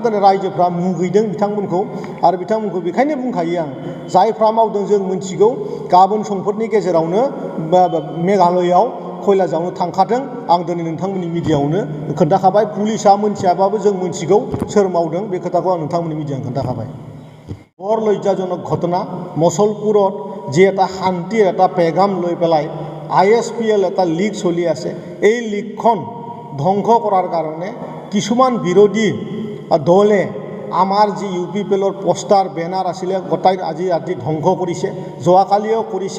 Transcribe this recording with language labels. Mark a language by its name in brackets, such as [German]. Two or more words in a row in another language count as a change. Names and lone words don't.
[Bodo] दिनै रायजोफ्रा मुगैदों बिथांमोनखौ आरो बिथांमोनखौ बेखायनो बुंखायो आं, जायफ्रा मावदों जों मिथिगौ, गाबोन समफोरनि गेजेरावनो मेघालयआव खयला जावनो थांखाथों। आं दिनै नोंथांमोननि मिडियाआवनो खोन्थाखाबाय, पुलिसा मोनथियाबाबो जों मिथिगौ सोर मावदों, बे खोथाखौ आं नोंथांमोननि मिडियाआव खोन्थाखाबाय। [Assamese] বৰ লজ্জাজনক ঘটনা। মুছলপুৰত যি এটা শান্তিৰ এটা পেগাম লৈ পেলাই ISPL এটা লীগ চলি আছে, এই লীগখন ধ্বংস কৰাৰ কাৰণে কিছুমান বিৰোধী দলে আমাৰ যি UPPLৰ পষ্টাৰ বেনাৰ আছিলে গোটাই আজি ৰাতি ধ্বংস কৰিছে, যোৱাকালিও কৰিছে।